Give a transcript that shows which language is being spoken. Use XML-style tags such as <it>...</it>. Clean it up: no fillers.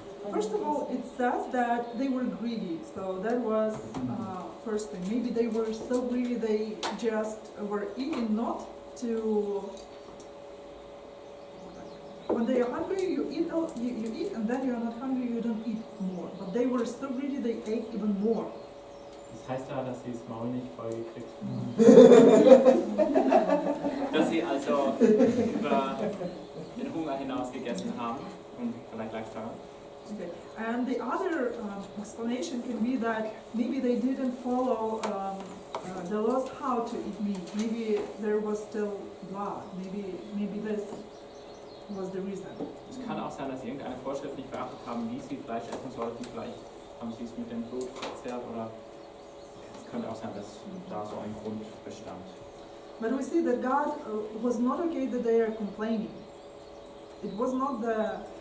<en>First of all, it says that they were greedy, so that was first thing. Maybe they were so greedy they just were eating not to. When they are hungry, you eat, you eat, and then you are not hungry, you don't eat more. But they were so greedy they ate even more.</en> <de>Das heißt ja, dass sie das Maul nicht voll gekriegt haben. Dass sie also über den Hunger hinaus gegessen haben. Und vielleicht lag es daran.</de> <en>Okay. And the other explanation can be that maybe they didn't follow the laws how to eat meat. Maybe there was still blood. Maybe this was the reason.</en> <de>Es kann auch sein, dass sie irgendeine Vorschrift nicht beachtet haben, wie sie Fleisch essen sollten. Vielleicht haben sie es mit dem Blut verzehrt oder es könnte auch sein, dass da so ein Grund bestand.</de> <en>But we see that God was not okay that they are complaining. It was not the.</en>